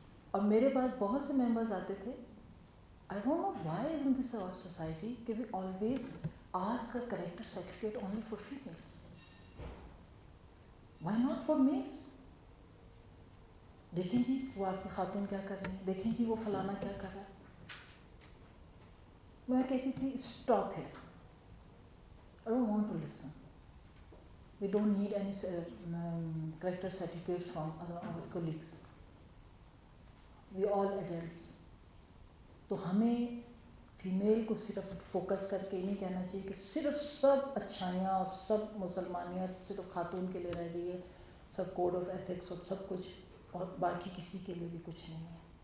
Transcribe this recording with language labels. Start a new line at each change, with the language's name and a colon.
Urdu: اور میرے پاس بہت سے ممبرز آتے تھے.
English: I don't know why in this our society کہ we always ask a character certificate only for females. Why not for males?
Urdu: دیکھیں جی وہ آپ کی خاتون کیا کر رہی ہیں, دیکھیں جی وہ فلانا کیا کر رہا ہے. میں کہتی تھی
English: Stop here. I don't want to listen. We don't need any character certificates from our colleagues. We all adults.
Urdu: تو ہمیں فیمیل کو صرف فوکس کر کے نہیں کہنا چاہیے کہ صرف سب اچھائیاں اور سب مسلمانیت صرف خاتون کے لیے رہ گئی ہے, سب کوڈ آف ایتھکس اور سب کچھ, اور باقی کسی کے لیے بھی کچھ نہیں ہے.